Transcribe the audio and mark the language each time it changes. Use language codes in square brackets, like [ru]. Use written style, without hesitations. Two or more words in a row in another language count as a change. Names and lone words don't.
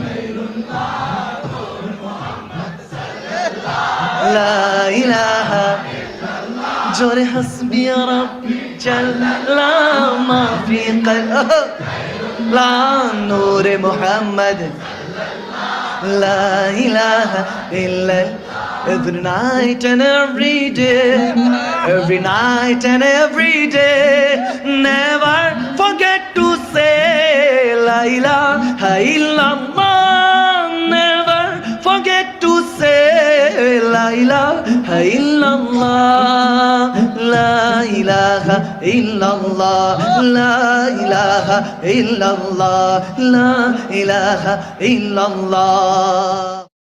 [ar] لا إله جور حسبي ربي جل الله ما في قلبي. لا نور محمد. لا إله إلا [en] every night and every day, every night and every day, never forget to say [ar] لا إله إلا الله. [en] Never forget to say [ar] لا إله إلا الله. لا إله إلا الله. لا إله إلا الله. لا إله إلا الله.